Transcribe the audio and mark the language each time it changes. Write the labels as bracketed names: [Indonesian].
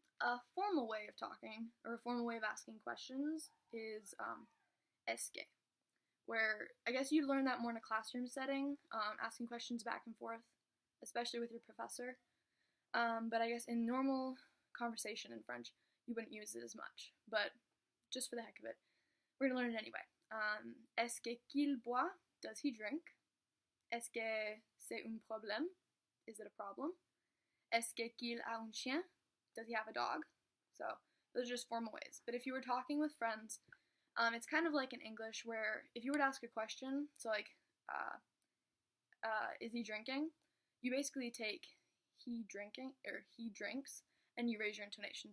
[English] A formal way of talking, or a formal way of asking questions, is est-ce que, where I guess you learn that more in a classroom setting, asking questions back and forth, especially with your professor. But I guess in normal conversation in French, you wouldn't use it as much. But just for the heck of it, we're going to learn it anyway. [French] Est-ce qu'il boit? [English] Does he drink? [French] Est-ce que c'est un problème? [English] Is it a problem? [French] Est-ce qu'il a un chien? [English] Does he have a dog? So those are just formal ways. But if you were talking with friends, it's kind of like in English where if you were to ask a question, so like, is he drinking? You basically take he drinking, or he drinks, and you raise your intonation.